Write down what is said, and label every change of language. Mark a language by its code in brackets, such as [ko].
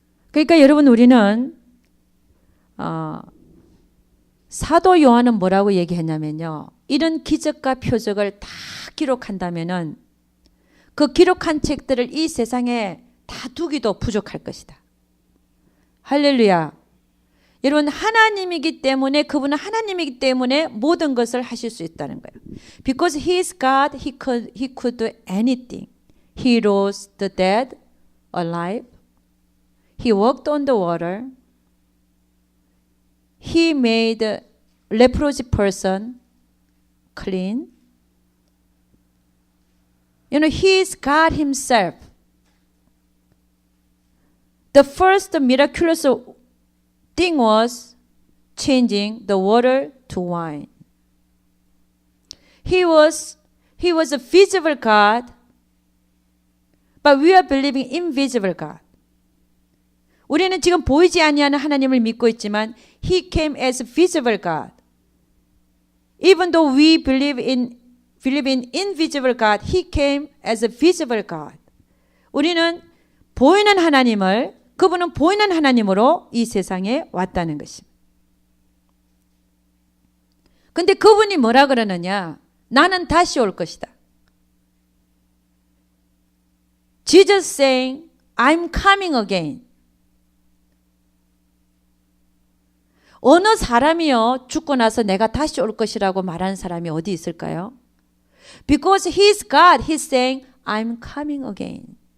[ko] 그러니까 여러분, 우리는 사도 요한은 뭐라고 얘기했냐면요, 이런 기적과 표적을 다 기록한다면은 그 기록한 책들을 이 세상에 다 두기도 부족할 것이다. 할렐루야. 여러분, 하나님이기 때문에, 그분은 하나님이기 때문에 모든 것을 하실 수 있다는 거예요. [en] Because he is God, he could do anything. He rose the dead alive. He walked on the water. He made a leprosy person clean. He is God himself. The first miraculous thing was changing the water to wine. He was a visible God, but we are believing invisible God. [ko] 우리는 지금 보이지 아니하는 하나님을 믿고 있지만 [en] He came as visible God. Even though we believe in invisible God, He came as a visible God. [ko] 우리는 보이는 하나님을, 그분은 보이는 하나님으로 이 세상에 왔다는 것입니다. 근데 그분이 뭐라 그러느냐? 나는 다시 올 것이다. [en] Jesus saying, I'm coming again. [ko] 어느 사람이요, 죽고 나서 내가 다시 올 것이라고 말하는 사람이 어디 있을까요? [en] Because He's God, He's saying, I'm coming again.